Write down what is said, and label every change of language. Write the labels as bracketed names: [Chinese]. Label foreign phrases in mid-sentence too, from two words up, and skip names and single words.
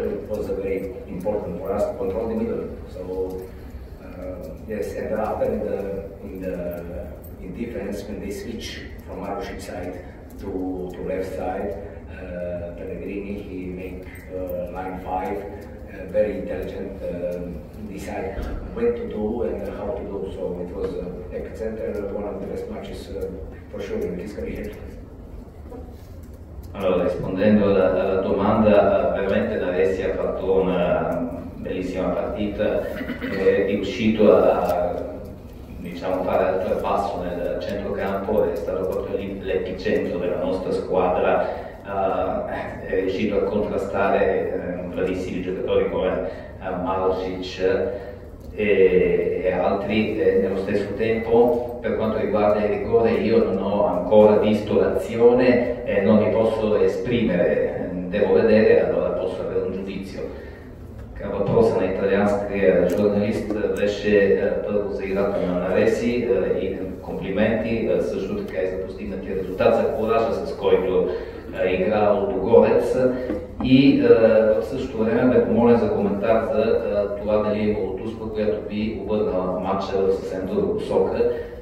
[English] It was very important for us to control the middle. So yes, and after in defense, when they switch from Marušić side to left side, Pellegrini, he make line 5, very intelligent, decide what to do and how to do. So it was epicenter, one of the best matches for sure in his career. [Italian] Allora, rispondendo alla domanda, veramente Naressi ha fatto una bellissima partita, è riuscito a diciamo, fare il trapasso nel centrocampo, è stato proprio l'epicentro della nostra squadra, è riuscito a contrastare bravissimi giocatori come Marušić e altri. Nello stesso tempo, per quanto riguarda il rigore, io non ho ancora visto l'azione e non mi posso esprimere, devo vedere, allora posso avere un giudizio. [Bulgarian] Въпроса на италианския журналист беше първо за играта на Нареси и комплименти, също така и за постигнатия резултат, за куража, с който игра Лудогорец, и в същото време бе помолен за коментар за това дали е имало Туспа, която би обърнала матча в съвсем друга посока.